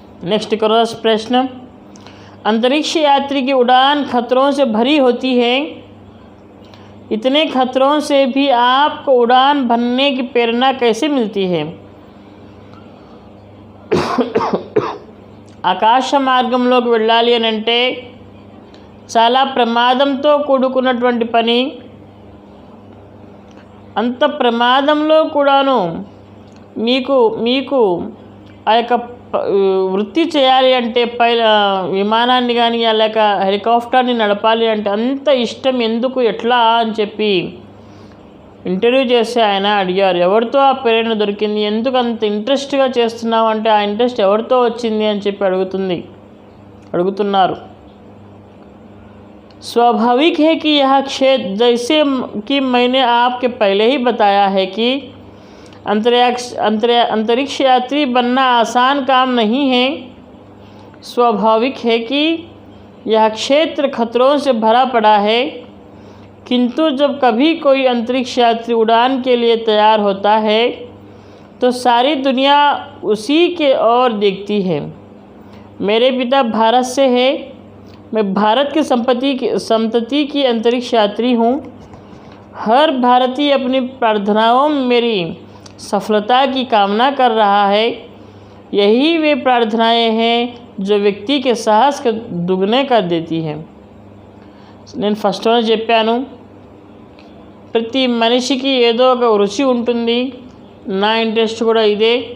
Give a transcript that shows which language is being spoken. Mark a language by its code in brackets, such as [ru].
[en] next cross [hi] प्रश्न, अंतरिक्ष यात्री की उड़ान खतरों से भरी होती है. इतने खतरों से भी आपको उड़ान भरने की प्रेरणा कैसे मिलती है? [te] ఆకాశ మార్గంలోకి వెళ్ళాలి అని అంటే చాలా ప్రమాదంతో కూడుకున్నటువంటి పని. అంత ప్రమాదంలో కూడాను మీకు ఆ యొక్క వృత్తి చేయాలి అంటే విమానాన్ని కానీ లేక హెలికాప్టర్ని నడపాలి అంటే అంత ఇష్టం ఎందుకు, ఎట్లా అని చెప్పి ఇంటర్వ్యూ చేసి ఆయన అడిగారు. ఎవరితో ఆ ప్రేరణ దొరికింది, ఎందుకు అంత ఇంట్రెస్ట్గా చేస్తున్నావు అంటే ఆ ఇంట్రెస్ట్ ఎవరితో వచ్చింది అని చెప్పి అడుగుతున్నారు. [hi] स्वाभाविक है कि यह क्षेत्र, जैसे कि मैंने आपके पहले ही बताया है कि अंतरिक्ष यात्री बनना आसान काम नहीं है. स्वाभाविक है कि यह क्षेत्र खतरों से भरा पड़ा है, किंतु जब कभी कोई अंतरिक्ष यात्री उड़ान के लिए तैयार होता है तो सारी दुनिया उसी के ओर देखती है. मेरे पिता भारत से है, मैं भारत की संतति की अंतरिक्ष यात्री हूँ. हर भारतीय अपनी प्रार्थनाओं में मेरी सफलता की कामना कर रहा है. यही वे प्रार्थनाएं हैं जो व्यक्ति के साहस को दुगने कर देती हैं. [te] నేను ఫస్ట్లోనే చెప్పాను, ప్రతి మనిషికి ఏదో ఒక రుచి ఉంటుంది. నా ఇంట్రెస్ట్ కూడా ఇదే.